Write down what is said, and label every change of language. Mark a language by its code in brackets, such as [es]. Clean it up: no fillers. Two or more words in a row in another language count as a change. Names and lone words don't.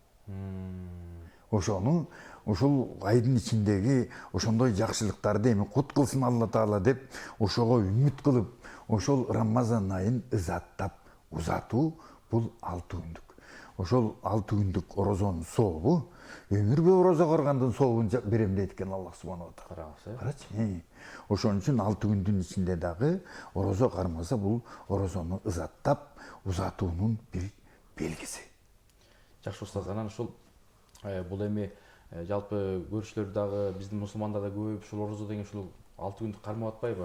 [ky] Ошону ушул айдын ичиндеги ошондой жакшылыктарды эми кут кылсын Алла Таала деп ошого үмүт кылып, ошол Рамазан айын ызаттап узатуу бул 6 күндүк. Ошол 6 күндүк орозонун сообу өмүр бою орозо каргандын сообун берем дейт экен [ar] الله سبحانه وتعالى. [ky] Карачы. Ошон үчүн 6 күндүн ичинде дагы орозо кармаса бул орозону ызаттап узатуунун бир белгиси. Жакшы устаз, анан ушул Бул эми жалпы көрүүчүлөр дагы биздин мусулмандар да көбөйүп ушул орозо деген ушул 6 күндүк кармап атпайбы?